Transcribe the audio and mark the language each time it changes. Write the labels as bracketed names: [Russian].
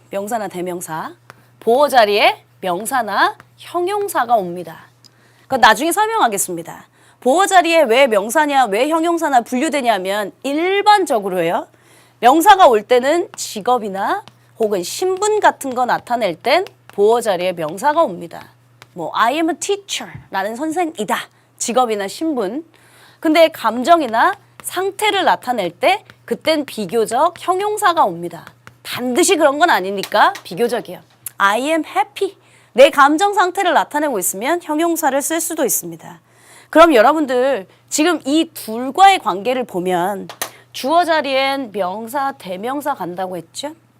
[Korean] 명사나 대명사. 보어 자리에 명사나 형용사가 옵니다. 그건 나중에 설명하겠습니다. 보어 자리에 왜 명사냐, 왜 형용사나 분류되냐면 일반적으로요. 명사가 올 때는 직업이나 혹은 신분 같은 거 나타낼 땐 보어 자리에 명사가 옵니다. [English] 뭐 I am a teacher, [Korean] 나는 선생이다. 직업이나 신분. 근데 감정이나 상태를 나타낼 때 그땐 비교적 형용사가 옵니다. 반드시 그런 건 아니니까 비교적이에요. [English] I am happy. [Korean] 내 감정 상태를 나타내고 있으면 형용사를 쓸 수도 있습니다. 그럼 여러분들 지금 이 둘과의 관계를 보면 주어 자리엔 명사, 대명사 간다고 했죠?